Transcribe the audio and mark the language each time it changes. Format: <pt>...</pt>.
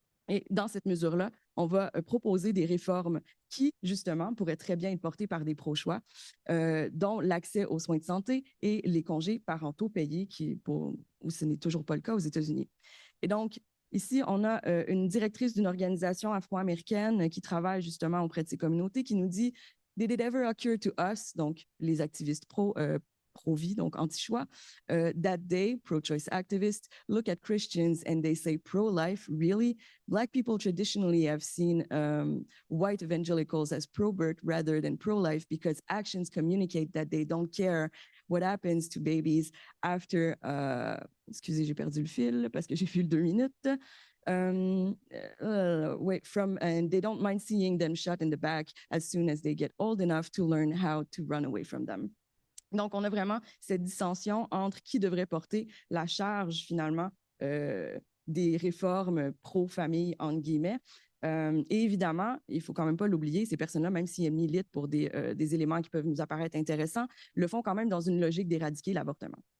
<fr>Et dans cette mesure-là, on va proposer des réformes qui, justement, pourraient très bien être portées par des pro-choix, dont l'accès aux soins de santé et les congés parentaux payés, où ce n'est toujours pas le cas aux États-Unis. Et donc, ici, on a une directrice d'une organisation afro-américaine qui travaille justement auprès de ces communautés qui nous dit «</fr> <en>Did it ever occur to us</en> <fr>», donc les activistes pro-vie, donc anti-choix.</fr> <en>That day, pro-choice activists look at Christians and they say pro-life, really? Black people traditionally have seen white evangelicals as pro-birth rather than pro-life because actions communicate that they don't care what happens to babies after,</en> <fr>excusez, j'ai perdu le fil parce que j'ai vu le 2 minutes.</fr> <en>And they don't mind seeing them shot in the back as soon as they get old enough to learn how to run away from them.</en> <fr>Donc, on a vraiment cette dissension entre qui devrait porter la charge, finalement, des réformes pro-famille, entre guillemets. Et évidemment, il ne faut quand même pas l'oublier, ces personnes-là, même si elles militent pour des éléments qui peuvent nous apparaître intéressants, le font quand même dans une logique d'éradiquer l'avortement.</fr>